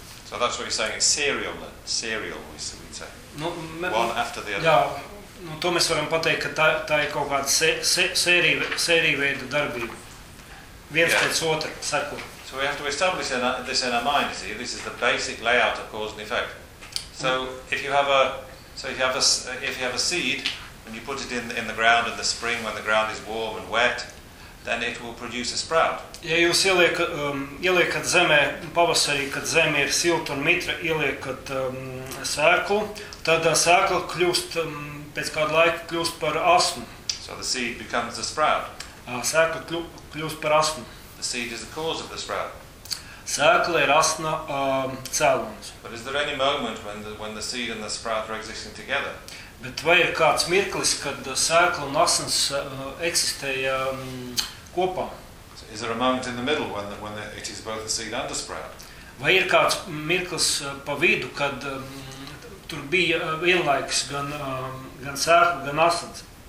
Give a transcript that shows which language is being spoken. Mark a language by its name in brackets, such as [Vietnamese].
[English] So that's what you're saying, it's serial, we say. One after the other. [Latvian] Jā, nu to mēs varam pateikt, ka tā ir kaut kāda sērija veida darbība. Viens pēc otra seko. [English] So we have to establish this in our mind, you see. This is the basic layout of cause and effect. So if you have a seed and you put it in the ground in the spring when the ground is warm and wet, then it will produce a sprout. [Latvian] Ja jūs ieliekat zemē pavasarī, kad zeme ir silta un mitra, ieliekat sēklu, tad sēkla kļūst pēc kāda laika kļūst par asmu. [English] So the seed becomes a sprout. [Latvian] Sēkla kļūst par asmu. [English] The seed is the cause of the sprout. [Latvian] Sēkla ir asna cēlonis. [English] But is there any moment when the seed and the sprout are existing together? [Latvian] Bet vai ir kāds mirklis, kad sēkla un asins eksistēja kopā? [English] So is there a moment in the middle when it is both the seed and the sprout? [Latvian] Vai ir kāds mirklis pa vidu, kad tur bija vienlaiks gan sēkla, gan asins?